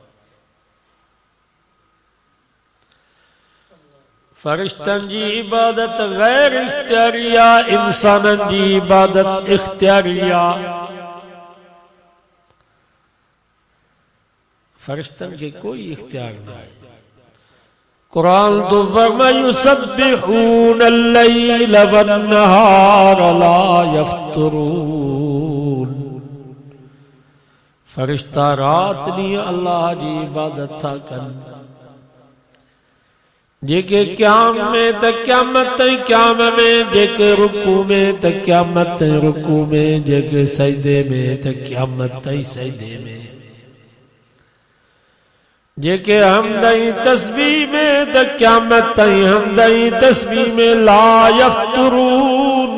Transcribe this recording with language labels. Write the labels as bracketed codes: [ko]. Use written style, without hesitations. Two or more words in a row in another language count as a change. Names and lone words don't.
[sd] फरिश्तनि जी इबादत गैर इख्तियारिया, इंसाननि जी इबादत इख्तियारिया। फरिश्तनि खे कोई इख्तियार न आहे। कुरान तो फरमा [ar] يسبحون الليل والنهار لا يفترون. [sd] फरिश्ता रात ॾींहुं अल्लाह जी इबादत था कनि। जेके क़याम में त क़यामत ताईं क़याम में, जेके रुकू में त क़यामत ताईं रुकू में, जेके सजदे में त क़यामत ताईं सजदे में, जेके हमदई तस्बीह में त क़यामत ताईं हमदई तस्बीह में [ar] لا يفترون.